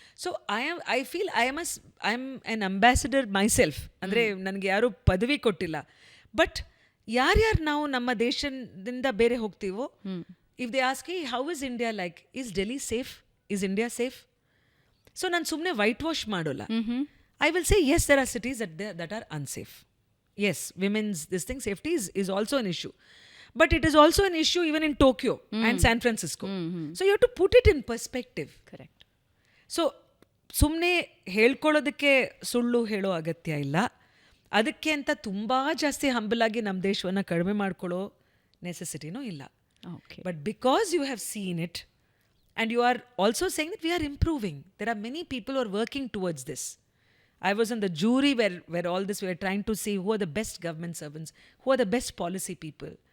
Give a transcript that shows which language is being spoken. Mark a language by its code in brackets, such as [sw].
[en] So I feel I am an ambassador myself. [kn] ಅಂದರೆ ನನಗೆ ಯಾರೂ ಪದವಿ ಕೊಟ್ಟಿಲ್ಲ, ಬಟ್ ಯಾರ್ಯಾರು ನಾವು ನಮ್ಮ ದೇಶದಿಂದ ಬೇರೆ ಹೋಗ್ತೀವೋ, [en] If they ask how is India like, is Delhi safe, is India safe? [kn] So ನಾನು ಸುಮ್ಮನೆ ವೈಟ್ ವಾಶ್ ಮಾಡೋಲ್ಲ. [en] I will say, yes, there are cities that are unsafe. Yes, women's safety is also an issue. But it is also an issue even in Tokyo and San Francisco. So you have to put it in perspective. Correct. [kn] So, ಸುಮ್ಮನೆ ಹೇಳ್ಕೊಳ್ಳೋದಕ್ಕೆ ಸುಳ್ಳು ಹೇಳೋ ಅಗತ್ಯ ಇಲ್ಲ. ಅದಕ್ಕೆ ಅಂತ ತುಂಬ ಜಾಸ್ತಿ ಹಂಬಲಾಗಿ ನಮ್ಮ ದೇಶವನ್ನು ಕಡಿಮೆ ಮಾಡ್ಕೊಳ್ಳೋ ನೆಸೆಸಿಟಿನೂ ಇಲ್ಲ. [en] Okay. But because you have seen it and you are also saying that we are improving, there are many people who are working towards this. I was on the jury where all this, we were trying to see who are the best government servants, who are the best policy people.